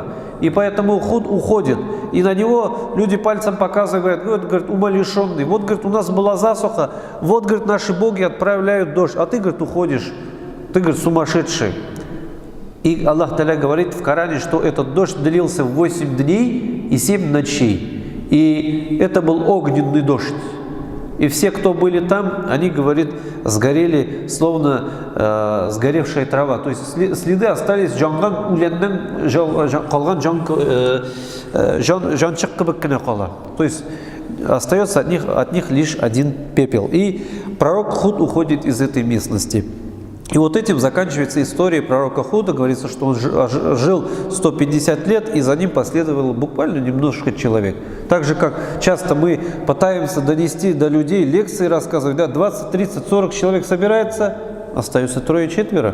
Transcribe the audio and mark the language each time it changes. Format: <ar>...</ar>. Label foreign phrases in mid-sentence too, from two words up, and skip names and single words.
<ru>И поэтому Худ уходит. И на него люди пальцем показывают, вот, говорит, умалишенный. Вот, говорит, у нас была засуха. Вот, говорит, наши боги отправляют дождь. А ты, говорит, уходишь. Ты, говорит, сумасшедший. И Аллах Та'аля говорит в Коране, что этот дождь длился 8 дней и 7 ночей. И это был огненный дождь. И все, кто были там, они, говорит, сгорели, словно сгоревшая трава. То есть следы остались</ru> <tt>жанган уленнен, калган жанчык кебек кенә кала.</tt> <ru>То есть остается от них лишь один пепел. И пророк Худ уходит из этой местности. И вот этим заканчивается история пророка Худа. Говорится, что он жил 150 лет, и за ним последовало буквально немножко человек. Так же, как часто мы пытаемся донести до людей, лекции рассказывать, да, 20, 30, 40 человек собирается, остается 3-4.</ru>